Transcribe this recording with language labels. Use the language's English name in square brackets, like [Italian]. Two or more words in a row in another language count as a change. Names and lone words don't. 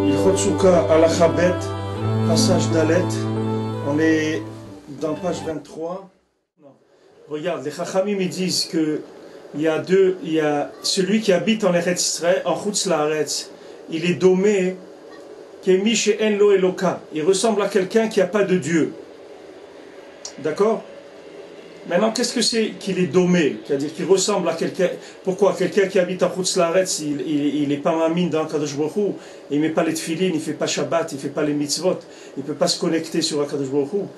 [Hebrew] הלכות סוכה הלכה בית, passage Dalet. [French] On est dans page 23. Non. Regarde, les Chachamim ils disent que il y a celui qui habite en Eretz Israël, en [Hebrew] חוץ לארץ, [French] il est domé, [Hebrew] כמי שאין לו אלוה. [French] Il ressemble à quelqu'un qui n'a pas de Dieu. D'accord? Maintenant, qu'est-ce que c'est qu'il est domé? C'est-à-dire qu'il ressemble à quelqu'un. Pourquoi? Quelqu'un qui habite en [Hebrew] חוץ לארץ, [French] il n'est pas mamine dans [Hebrew] קדוש ברוך הוא, [French] il ne met pas les tefilines, il ne fait pas Shabbat, il ne fait pas les mitzvot, il ne peut pas se connecter sur [Hebrew] קדוש ברוך הוא.